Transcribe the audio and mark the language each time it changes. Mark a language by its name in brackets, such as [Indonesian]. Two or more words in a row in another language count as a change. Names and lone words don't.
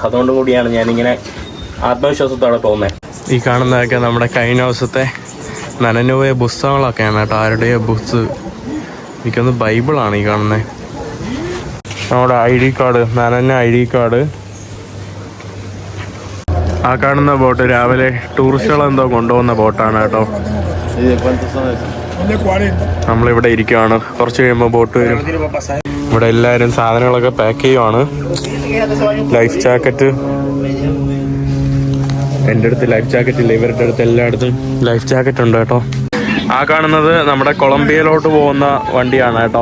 [Malayalam] അതുകൊണ്ടും കൂടിയാണ് ഞാനിങ്ങനെ ആത്മവിശ്വാസത്തോടെ പോകുന്നത്. ഈ കാണുന്നതൊക്കെ നമ്മുടെ കഴിഞ്ഞ ദിവസത്തെ നനഞ്ഞുപോയ പുസ്തകങ്ങളൊക്കെയാണ് കേട്ടോ. ആരുടെയോ ബുക്സ്, എനിക്കൊന്ന് ബൈബിളാണ് ഈ കാണുന്നത്. നമ്മുടെ [English] ID card, [Malayalam] നനഞ്ഞ [English] ID card. [Malayalam] ആ കാണുന്ന ബോട്ട് രാവിലെ ടൂറിസ്റ്റുകൾ എന്തോ കൊണ്ടുപോകുന്ന ബോട്ടാണ് കേട്ടോ. [Spanish] ¿Y de cuántos son esos? de 40. [Malayalam] നമ്മളിവിടെ ഇരിക്കുവാണ്. കുറച്ച് കഴിയുമ്പോൾ ബോട്ട് വരും. ഇവിടെ എല്ലാവരും സാധനങ്ങളൊക്കെ പാക്ക് ചെയ്യുവാണ്. [English] life jacket, [Malayalam] എൻ്റെ അടുത്ത് [English] life jacket [Malayalam] ഇല്ല, ഇവരുടെ അടുത്ത് എല്ലായിടത്തും [English] life jacket [Malayalam] ഉണ്ട് കേട്ടോ. ആ കാണുന്നത് നമ്മുടെ കൊളംബിയയിലോട്ട് പോകുന്ന വണ്ടിയാണ് കേട്ടോ.